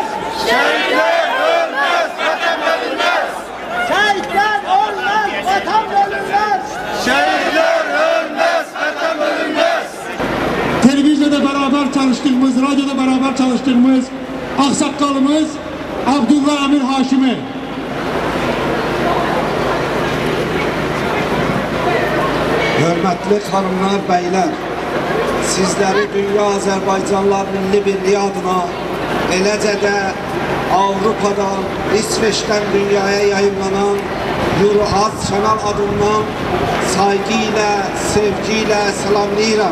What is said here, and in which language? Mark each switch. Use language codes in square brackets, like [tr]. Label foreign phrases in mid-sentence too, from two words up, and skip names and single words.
[tr] Şehitler ölmez, vatan bölünmez. Şehitler ölmez, vatan bölünmez. Şehitler ölmez, vatan bölünmez. Televizyonda beraber çalıştığımız, radyoda beraber çalıştığımız aksakalımız Abdullah Emir Haşimi. [az] Hörmətli xanımlar, bəylər, sizləri Dünya Azərbaycanlar Milli Birliyi adına, eləcə də Avropadan, İsveçdən dünyaya yayınlanan Euroaz Channel adından saygı ilə, sevgi ilə salamlayıram.